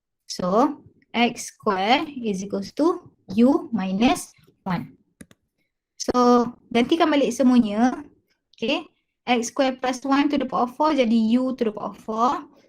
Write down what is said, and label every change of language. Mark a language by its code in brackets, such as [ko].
[en] So x square is equals to u minus 1. [ms] So gantikan balik semuanya. [en] Okay. X square plus 1 to the power of 4 jadi u to the power of 4.